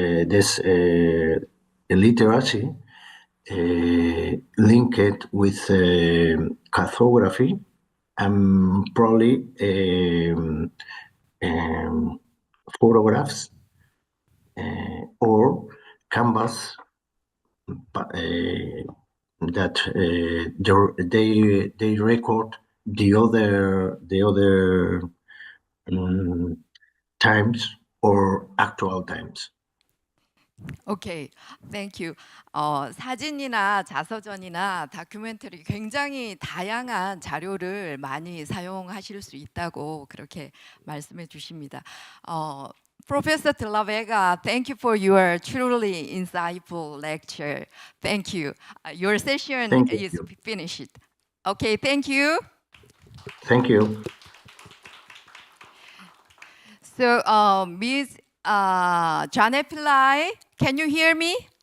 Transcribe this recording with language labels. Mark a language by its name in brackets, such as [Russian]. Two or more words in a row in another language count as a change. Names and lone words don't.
[English] literacy linked with cartography and probably photographs or canvas that they record the other times or actual times. 오케이, thank you. [Korean] 사진이나 자서전이나 다큐멘터리 굉장히 다양한 자료를 많이 사용하실 수 있다고 그렇게 말씀해 주십니다. [English] Professor de la Vega, thank you for your truly insightful lecture. Thank you. Your session Thank is you. finished. Okay, thank you. Thank you. So, Ms. Janet Pillai, can you hear me?